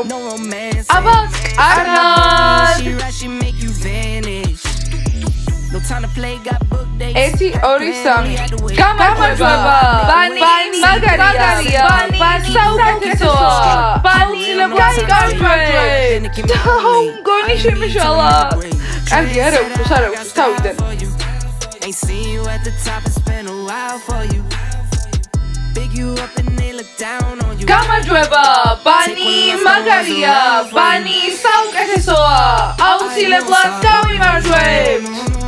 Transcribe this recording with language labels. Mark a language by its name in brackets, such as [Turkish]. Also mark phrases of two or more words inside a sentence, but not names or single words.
[Georgian] აბა, კარგად. 1 2 3 გამარჯვება. ბანი მაგარია, ბანი საუკეთესოა. ბანი გავიმარჯვებთ. გონი შემიშალა. კარგი, არა უხუს, თავიდან. [English] Ain't seen you at the top, it's been a while for you. Big you up and they look down on you. [Georgian] გამარჯვება, ბანი მაგარია, ბანი საუკეთესოა. აუცილებლად გავიმარჯვებთ.